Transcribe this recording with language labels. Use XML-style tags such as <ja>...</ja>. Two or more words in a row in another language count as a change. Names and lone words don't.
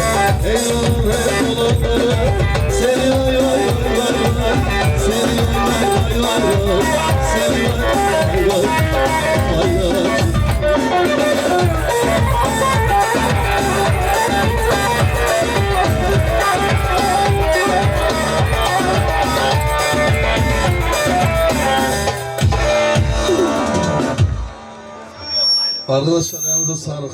<tr>Eyvallah olanlara. Seni ay ay ay ay ay. Seni ay ay ay ay. Seni ay ay ay ay. Arkadaşlar ayağınıza sağlık.</tr>